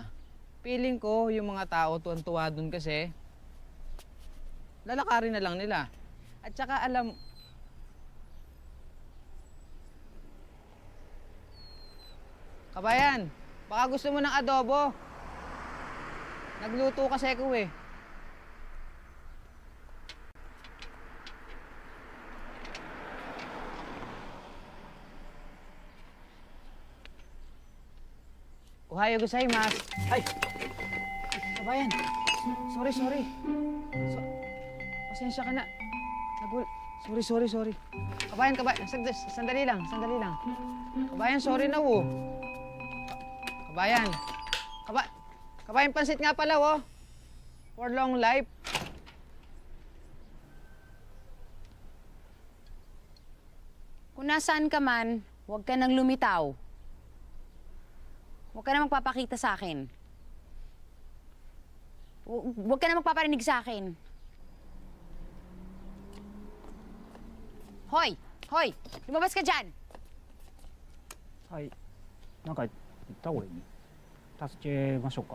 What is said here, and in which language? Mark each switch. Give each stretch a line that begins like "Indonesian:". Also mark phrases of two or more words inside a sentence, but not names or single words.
Filipino: Feeling ko, yung mga tao tuwan-tuwa dun kasi, lalakarin na lang nila. At saka alam... Kabayan, baka gusto mo ng adobo. Nagluto kasi ako eh.
Japanese: おはようございます.
Filipino: Ay! Kabayan, sorry. Pasensya ka na. Sorry. Kabayan. Sandali lang. Kabayan, sorry na, oh. Kabayan, pansit nga pala, oh.
English: For long life.
Filipino: Kung nasaan ka man, huwag ka nang lumitaw. Huwag ka na magpapakita sa akin. Huwag ka na magpaparinig sa akin. Hoy! Lumabas ka dyan!
Japanese: はい。なんか言った俺に。助けましょうか。